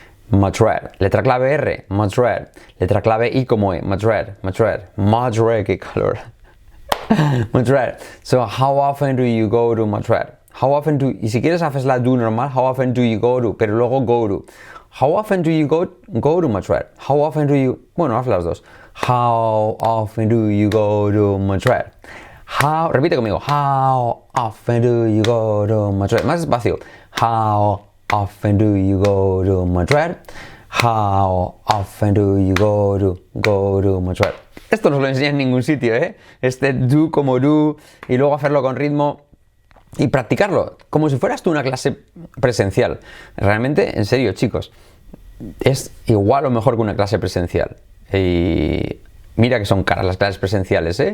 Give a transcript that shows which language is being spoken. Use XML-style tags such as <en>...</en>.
<es>Madrid, letra clave R, Madrid, letra clave I como E, Madrid, qué calor. Madrid.</es> <en>So, how often do you go to Madrid?</en> <es>Y si quieres haces la do normal,</es> <en>how often do you go to,</en> <es>pero luego</es> <en>go to. How often do you go to Madrid?</en> <es>Bueno, haz las dos.</es> <en>How often do you go to Madrid?</en> <es>Repite conmigo.</es> <en>How often do you go to Madrid?</en> <es>Más despacio.</es> <en>How often do you go to Madrid? How often do you go to Madrid?</en> <es>Esto no os lo enseña en ningún sitio, ¿eh? Este do como do y luego hacerlo con ritmo y practicarlo como si fueras tú una clase presencial. Realmente, en serio, chicos, es igual o mejor que una clase presencial. Y mira que son caras las clases presenciales, ¿eh?</es>